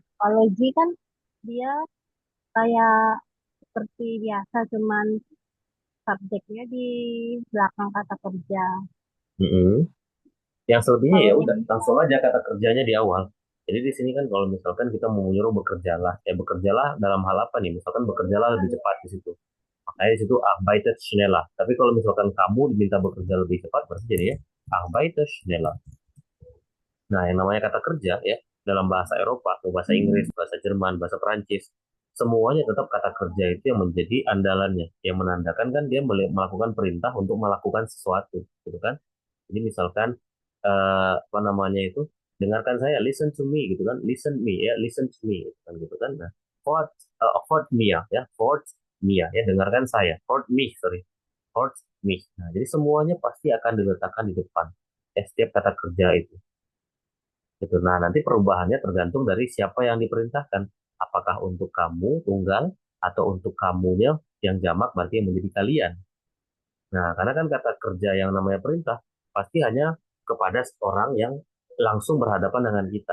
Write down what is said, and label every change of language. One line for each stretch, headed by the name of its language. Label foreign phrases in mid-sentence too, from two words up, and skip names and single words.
Indonesian: Kalau G kan dia kayak seperti biasa cuman subjeknya di belakang kata kerja. Hmm. Yang selebihnya Kalau ya yang udah langsung aja kata kerjanya di awal. Jadi di sini kan kalau misalkan kita mau menyuruh bekerjalah, ya bekerjalah dalam hal apa nih? Misalkan bekerjalah lebih cepat di situ. Makanya di situ
German: arbeitet schneller.
Indonesian: Tapi kalau misalkan kamu diminta bekerja lebih cepat, berarti jadinya
German: arbeitet schneller.
Indonesian: Nah, yang namanya kata kerja ya dalam bahasa Eropa, atau bahasa Inggris, bahasa Jerman, bahasa Perancis, semuanya tetap kata kerja itu yang menjadi andalannya, yang menandakan kan dia melakukan perintah untuk melakukan sesuatu, gitu kan? Jadi misalkan apa namanya itu, dengarkan saya,
English: listen to me,
Indonesian: gitu kan?
English: Listen me, ya, listen to me,
Indonesian: gitu kan? Nah, fort, fort me ya, fort me ya, dengarkan saya, fort me, sorry, fort me. Nah, jadi semuanya pasti akan diletakkan di depan setiap kata kerja itu. Gitu. Nah, nanti perubahannya tergantung dari siapa yang diperintahkan. Apakah untuk kamu tunggal atau untuk kamunya yang jamak berarti yang menjadi kalian. Nah, karena kan kata kerja yang namanya perintah pasti hanya kepada orang yang langsung berhadapan dengan kita.